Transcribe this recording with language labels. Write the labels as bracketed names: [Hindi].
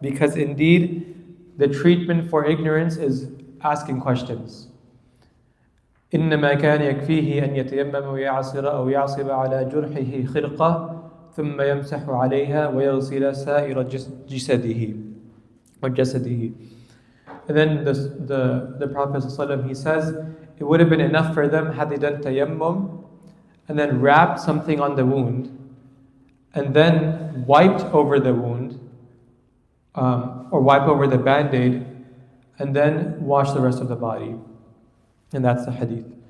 [English] Because indeed, the treatment for ignorance is asking questions. [Arabic] إنما كان يكفيه أن يتيمم ويعصر أو يعصب على جرحه خرقة ثم يمسح عليها ويغسل سائر جسده or جسده. [English] And then the Prophet ﷺ, he says, it would have been enough for them had they done tayammum and then wrapped something on the wound and then wiped over the wound or wipe over the band-aid and then wash the rest of the body. And that's the hadith.